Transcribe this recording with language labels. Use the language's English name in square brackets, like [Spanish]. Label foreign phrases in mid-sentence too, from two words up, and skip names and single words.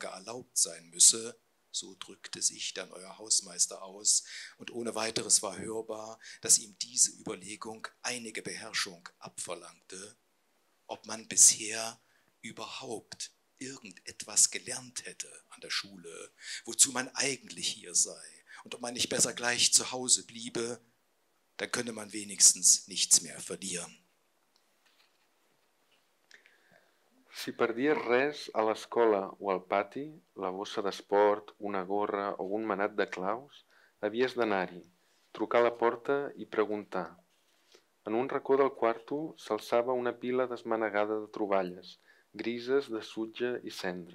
[German] erlaubt sein müsse, so drückte sich dann euer Hausmeister aus, und ohne weiteres war hörbar, dass ihm diese Überlegung einige Beherrschung abverlangte, ob man bisher überhaupt irgendetwas gelernt hätte an der Schule, wozu man eigentlich hier sei, und ob man nicht besser gleich zu Hause bliebe, dann könne man wenigstens nichts mehr verlieren. [Catalan] Si perdies res a l'escola o al pati, la bossa d'esport, una gorra o un manat de claus, havies d'anar-hi, trucar a la porta i preguntar. En un racó del quarto s'alçava una pila desmanegada de troballes, grises de sutge i cendra.